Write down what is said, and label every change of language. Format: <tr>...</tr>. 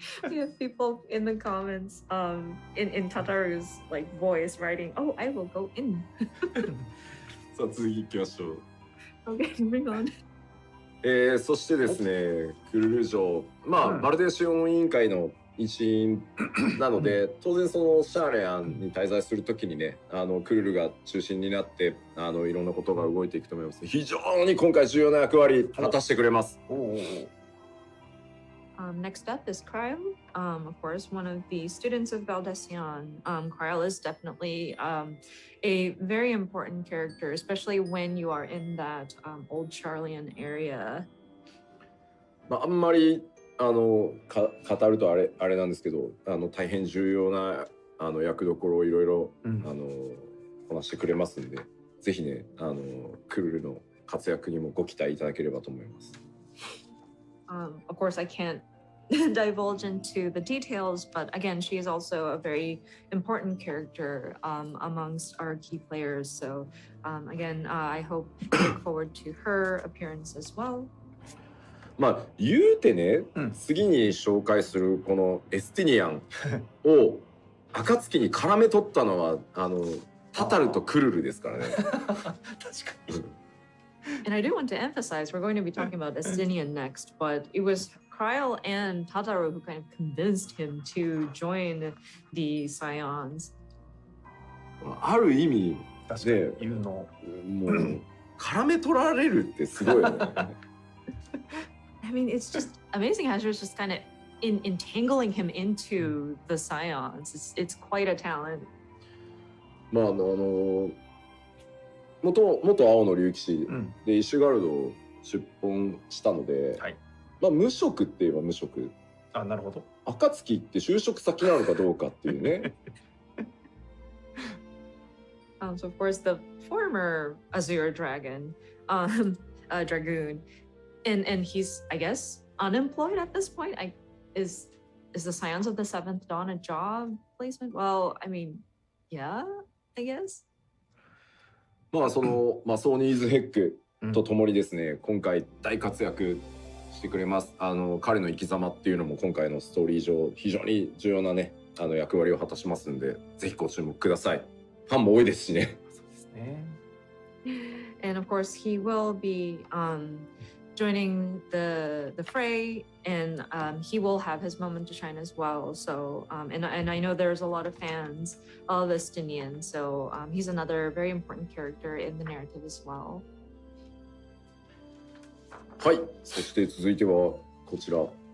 <en>We have people in the comments, in Tataru's like voice writing, "Oh, I will go in."</en> <ja>さあ続きいきましょう。</ja> <en>Okay, bring on.</en> <ja>そしてですね、クルル城、バルデシオン委員会の一員なので、当然そのシャーレアンに滞在するときにね、クルルが中心になっていろんなことが動いていくと思います。非常に今回重要な役割果たしてくれます。</ja> <en>Next up is Kryl. Of course, one of the students of Valdesion. Kryl is definitely a very important character, especially when you are in that old Charlian area.</en> <ja>あんまり語るとあれなんですけど、大変重要な役どころをいろいろこなしてくれますんで、ぜひねクルルの活躍にもご期待いただければと思います。</ja> <en>Of course, I can't divulge into the details, but again, she is also a very important character amongst our key players. So again, I look forward to her appearance as well.</en> <ja>まあ言うてね、次に紹介するこのエスティニアンを暁に絡め取ったのはタタルとクルルですからね。確かに。</ja> <en>And I do want to emphasize, we're going to be talking about Estinian next, but it was Kryle and Tataru who kind of convinced him to join the Scions.</en> <ja>ある意味確かに言うの。もう絡め取られるってすごいよね。</ja> <en>I mean, it's just amazing how she was just kind of entangling him into the Scions. It's quite a talent.</en> <ja>まあ元青の竜騎士でイシュガルドを出奔したので、はい、まあ無職って言えば無職。あ、なるほど。暁って就職先なのかどうかっていうね。</ja> <en>So of course the former Azure Dragon, Dragoon, and he's, I guess, unemployed at this point. Is the Scions of the Seventh Dawn a job placement? Well, I mean, yeah, I guess.</en> <ja>まあそのマソーニーズヘックとともにですね、今回大活躍してくれます。彼の生き様っていうのも今回のストーリー上非常に重要なね役割を果たしますんで、ぜひご注目ください。ファンも多いですしね。そうですね。</ja> <en>And of course, he will be joining the fray, and he will have his moment to shine as well. So, and I know there's a lot of fans of Estinian, so he's another very important character in the narrative as well.</en> <ja>はい、そして続いてはこちら、</ja>